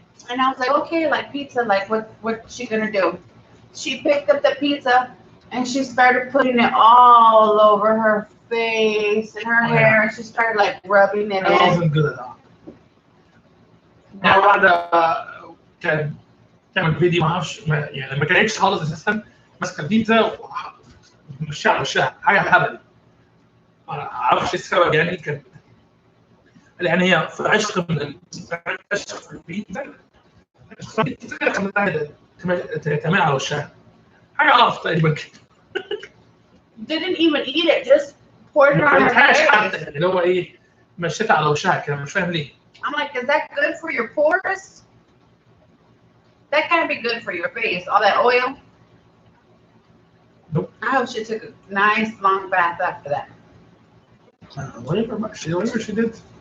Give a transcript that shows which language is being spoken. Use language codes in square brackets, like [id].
[en] And I was like, okay, like pizza, like what's she gonna do? She picked up the pizza and she started putting it all over her face and her hair, and she started like rubbing it I in. wasn't good at all. [ar] مرة واحدة كان تعمل فيديو ما اعرفش يعني ما كانتش خالص اساسا ماسكه البيتزا ومشيها على وشها حاجه هبل ما اعرفش السبب يعني كان يعني هي في عشق من عشق في البيتزا خلتها تعمل على وشها حاجه قرف تقريبا كده. [en] Didn't even eat it, just poured it on her [ar] حتى [en] face. [ar] اللي هو ايه مشيتها على وشها كده مش فاهم ليه. [en] I'm like, is that good for your pores? That can't be good for your face. All that oil. Nope. I hope she took a nice long bath after that. Whatever she did.